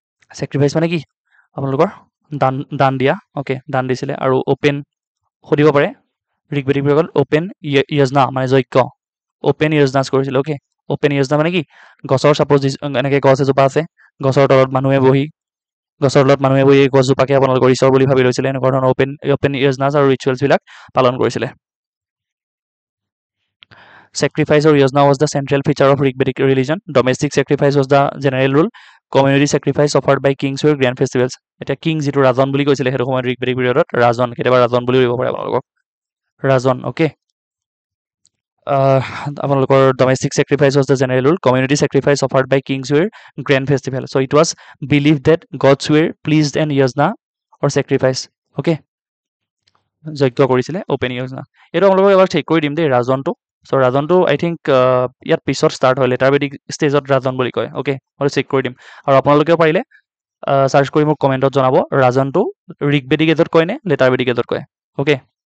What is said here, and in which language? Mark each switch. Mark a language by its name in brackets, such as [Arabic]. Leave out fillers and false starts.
[Assamese] Sacrifice মানে কি আপোনালোকৰ দান দিয়া অ'কে দান দিছিলে আৰু অ'পেন সুধিব পাৰে ঋগ্বেদিক পিৰিয়ডত অ'পেন য়জ্ঞা মানে যজ্ঞ অ'পেন য়জ্ঞাছ কৰিছিলে অ'কে অ'পেন য়জ্ঞা মানে কি গছৰ চাপোজ এনেকৈ গছ এজোপা আছে গছৰ তলত মানুহে বহি এই গছজোপাকে আপোনালোকৰ ঈশ্বৰ বুলি ভাবি লৈছিলে এনেকুৱা ধৰণৰ অ'পেন য়জ্ঞাছ আৰু ৰিচুৱেলছবিলাক পালন কৰিছিলে [English] Sacrifice or yajna was the central feature of Rigvedic religion. Domestic sacrifice was the general rule. Community sacrifice offered by kings were grand festivals. [Assamese] এটা কিং যিটো ৰাজন বুলি কৈছিলে সেইটো সময়ত ঋগ্বেদিক পিৰিয়ডত ৰাজন কেতিয়াবা ৰাজন বুলি কৰিব পাৰে আপোনালোকক ৰাজন অ'কে আপোনালোকৰ [English] domestic sacrifice was the general rule. Community sacrifice offered by kings were grand festival. So it was believed that gods were pleased and yajna or sacrifice. Okay. [Assamese] যজ্ঞ কৰিছিলে অ'পেন yajna এইটো আপোনালোকক এবাৰ চেক কৰি দিম দেই ৰাজনটো চ' ৰাজনটো আই think ইয়াত পিছত ষ্টাৰ্ট হয় লেটাৰ বেদিক ষ্টেজত ৰাজন বুলি কয় অ'কে মই চেক কৰি দিম আৰু আপোনালোকেও পাৰিলে চাৰ্চ কৰি মোক কমেণ্টত জনাব ৰাজনটো ঋগ্বেদিক এজত কয় নে লেটাৰ বেদিক এজত কয় অ'কে